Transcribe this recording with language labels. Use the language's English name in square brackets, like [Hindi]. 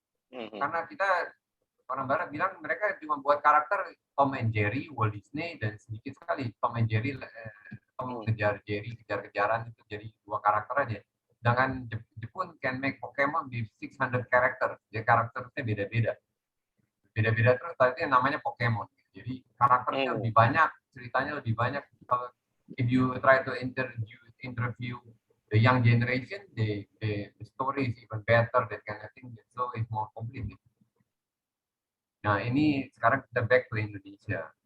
[Indonesian] Karena orang Barat bilang mereka cuma buat karakter Tom and Jerry, Walt Disney, dan sedikit sekali Tom and Jerry, Tom kejar Jerry, kejar-kejaran, itu jadi 2 karakter aja. Sedangkan Jepun [English] can make [Indonesian] Pokemon di 600 karakter, jadi karakternya beda-beda. Beda-beda terus, tadi namanya Pokemon. Jadi karakternya lebih banyak, ceritanya lebih banyak. Kalau [English] if you try to interview the young generation, the story is even better, that kind of thing, so it's more complete. [Indonesian] Nah, ini sekarang kita [English] back to Indonesia.